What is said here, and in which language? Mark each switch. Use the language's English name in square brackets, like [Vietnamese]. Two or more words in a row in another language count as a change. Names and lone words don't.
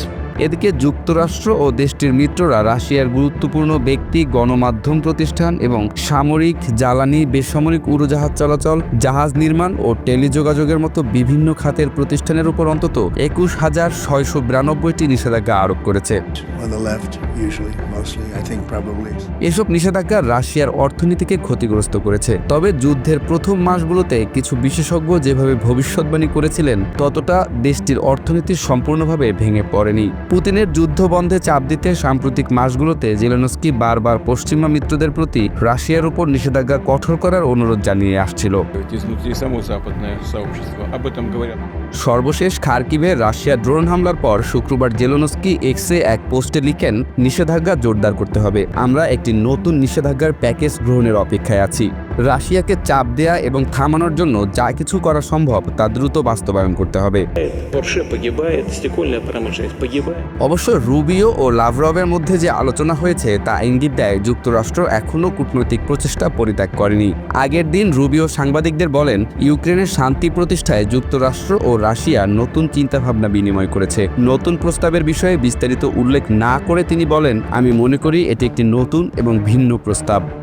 [Bangla] এদিকে যুক্তরাষ্ট্র ও দেশটির মিত্ররা রাশিয়ার গুরুত্বপূর্ণ ব্যক্তি, গণমাধ্যম প্রতিষ্ঠান এবং সামরিক, জ্বালানি, বেসামরিক উড়োজাহাজ চলাচল, জাহাজ নির্মাণ ও টেলিযোগাযোগের মতো বিভিন্ন খাতের প্রতিষ্ঠানের উপর অন্তত 21,692টি নিষেধাজ্ঞা আরোপ করেছে। [English] On the left, usually, mostly, I think probably. [Bangla] এসব নিষেধাজ্ঞা রাশিয়ার অর্থনীতিকে ক্ষতিগ্রস্ত করেছে। তবে যুদ্ধের প্রথম মাসগুলোতে কিছু বিশেষজ্ঞ যেভাবে ভবিষ্যৎবাণী করেছিলেন, ততটা দেশটির অর্থনীতি সম্পূর্ণভাবে ভেঙে পড়েনি। পুতিনের যুদ্ধ বন্ধে চাপ দিতে সাম্প্রতিক মাসগুলোতে জেলেনস্কি বারবার পশ্চিমা মিত্রদের প্রতি রাশিয়ার উপর নিষেধাজ্ঞা কঠোর করার অনুরোধ জানিয়ে আসছিল। [Russian] Изнутри само западное сообщество об этом говорят. [Bangla] সর্বশেষ খার্কিভে রাশিয়া ড্রোন হামলার পর শুক্রবার জেলেনস্কি এক্সে এক পোস্টে লিখেন, নিষেধাজ্ঞা জোরদার করতে হবে। আমরা একটি নতুন নিষেধাজ্ঞার প্যাকেজ গ্রহণের অপেক্ষায় আছি। রাশিয়াকে চাপ দেয়া এবং থামানোর জন্য যা কিছু করা সম্ভব তা দ্রুত বাস্তবায়ন করতে হবে। [Russian] Порше погибает, стекольная промышленность погибает. [Bangla] অবশ্য রুবিও ও লাভরভের মধ্যে যে আলোচনা হয়েছে তা ইঙ্গিত দেয় যুক্তরাষ্ট্র এখনও কূটনৈতিক প্রচেষ্টা পরিত্যাগ করেনি। আগের দিন রুবিও সাংবাদিকদের বলেন, ইউক্রেনের শান্তি প্রতিষ্ঠায় যুক্তরাষ্ট্র ও রাশিয়া নতুন চিন্তাভাবনা বিনিময় করেছে। নতুন প্রস্তাবের বিষয়ে বিস্তারিত উল্লেখ না করে তিনি বলেন, আমি মনে করি এটি একটি নতুন এবং ভিন্ন প্রস্তাব।